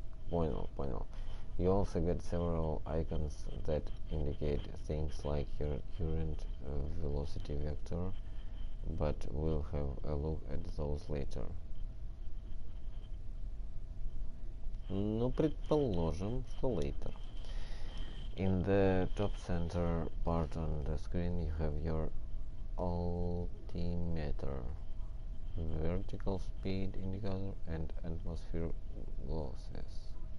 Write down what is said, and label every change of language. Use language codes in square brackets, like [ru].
[ru] Понял. [en] You also get several icons that indicate things like your current velocity vector, but we'll have a look at those later. [ru] Ну, предположим, что later. [en] In the top center part on the screen you have your altimeter, vertical speed indicator and atmosphere glasses.